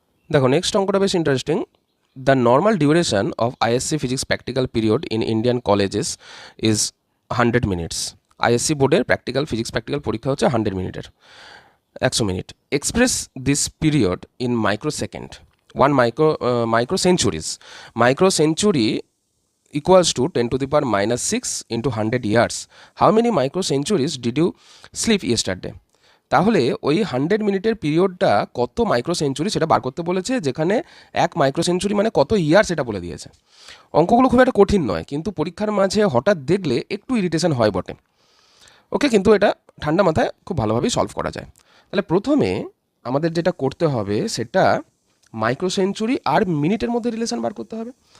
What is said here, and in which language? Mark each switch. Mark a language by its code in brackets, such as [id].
[bn] দেখো নেক্সট অঙ্কটা বেশ interesting. [en] The normal duration of ISC physics practical period in Indian colleges is 100 minutes. [bn] ISC বোর্ডের physics practical পরীক্ষা হচ্ছে 100 মিনিটের, 100 minute. [en] Express this period in micro second, 1 micro centuries. Micro century equals to 10⁻⁻6 into 100 years. How many micro centuries did you sleep yesterday? [bn] তাহলে ওই 100 মিনিটের পিরিয়ডটা কত micro century সেটা বার করতে বলেছে, যেখানে 1 মাইক্রো সেঞ্চুরি মানে কত ইয়ার সেটা বলে দিয়েছে। অঙ্কগুলো খুব একটা কঠিন নয়, কিন্তু পরীক্ষার মাঝে হঠাৎ দেখলে একটু ইরিটেশন হয় বটে। ওকে, কিন্তু এটা ঠান্ডা মাথায় খুব ভালোভাবেই সলভ করা যায়। তাহলে প্রথমে আমাদের যেটা করতে হবে সেটা মাইক্রো সেঞ্চুরি আর মিনিটের মধ্যে রিলেশন বার করতে হবে।